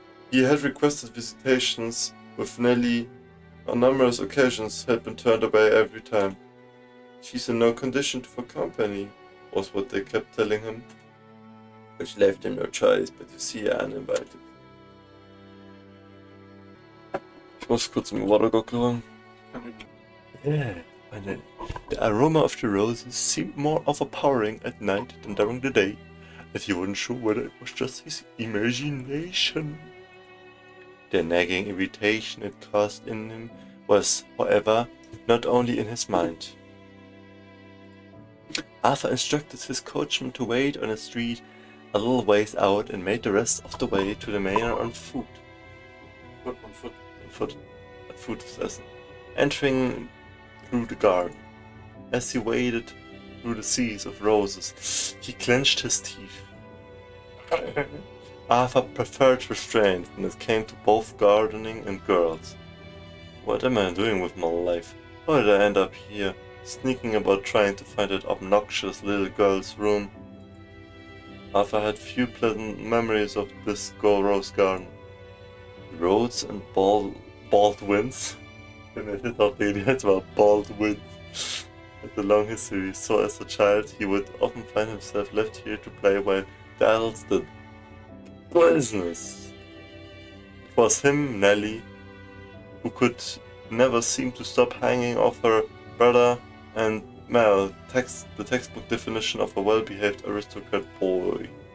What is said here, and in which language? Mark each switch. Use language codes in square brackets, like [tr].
[en] He had requested visitations with Nelly on numerous occasions, had been turned away every time. "She's in no condition for company," was what they kept telling him, which left him no choice but to see her uninvited. [de] Ich muss kurz im Wassergockel ran. [en] Yeah, the aroma of the roses seemed more overpowering at night than during the day, and he wasn't sure whether it was just his imagination. The nagging irritation it caused in him was, however, not only in his mind. Arthur instructed his coachman to wait on a street a little ways out and made the rest of the way to the manor on foot. A foot assassin. Entering through the garden. As he waded through the seas of roses, he clenched his teeth. Arthur preferred restraint when it came to both gardening and girls. What am I doing with my life? How did I end up here, sneaking about trying to find that obnoxious little girl's room? Arthur had few pleasant memories of this rose garden. Rhodes and Baldwins. [de] Ich dachte, die jetzt war Baldwins. [en] Had a long history, so as a child he would often find himself left here to play while the adults did business. It was him, Nelly, who could never seem to stop hanging off her brother, and Mel, the textbook definition of a well-behaved aristocrat boy.